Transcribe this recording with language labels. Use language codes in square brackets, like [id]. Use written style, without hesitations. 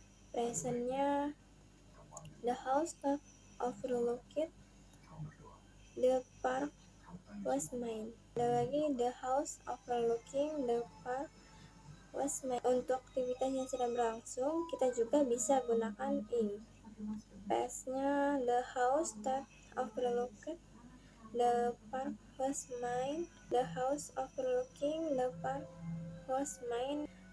[en] Presentnya, the house that overlooked the park was mine. [id] Ada lagi, [en] the house overlooking the park was mine. [id] Untuk aktivitas yang sedang berlangsung, kita juga bisa gunakan ing. [en] Pastnya, the house that overlooked the park was mine. The house overlooking the park was mine.